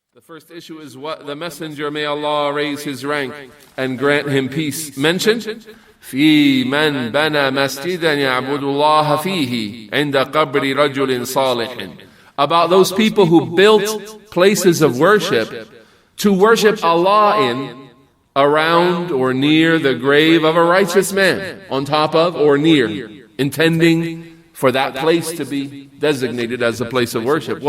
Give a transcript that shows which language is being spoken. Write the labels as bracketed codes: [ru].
[en] The first issue is what the Messenger, may Allah raise his rank and grant him peace, mentioned. [ar] في من بنى مسجدا يعبد الله فيه عند قبر رجل صالح. [en] About those people who built places of worship to worship Allah in, around or near the grave of a righteous man, on top of or near, intending for that place to be designated as a place of worship.